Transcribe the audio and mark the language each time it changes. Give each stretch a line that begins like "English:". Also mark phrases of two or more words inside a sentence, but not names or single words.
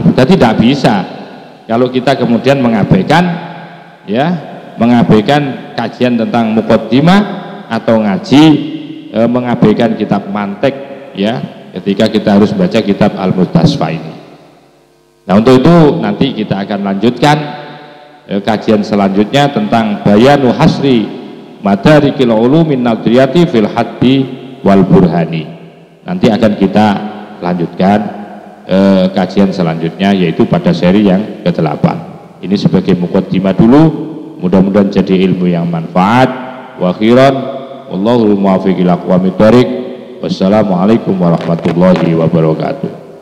Indonesian: Jadi tidak bisa kalau kita kemudian mengabaikan, ya, mengabaikan kajian tentang muqaddimah atau ngaji mengabaikan kitab mantek, ya, ketika kita harus baca kitab al-Mustasfa ini. Nah, untuk itu nanti kita akan lanjutkan kajian selanjutnya tentang
Arabic: بيان حصر مدارك العلوم النظرية في الحد والبرهان.
Indonesian: Nanti akan kita lanjutkan kajian selanjutnya, yaitu pada seri yang ke-8. Ini sebagai muqaddimah dulu, mudah-mudahan jadi ilmu yang manfaat.
Arabic: وخيرا، والله الموفق إلى أقوم الطريق. والسلام عليكم ورحمة الله وبركاته.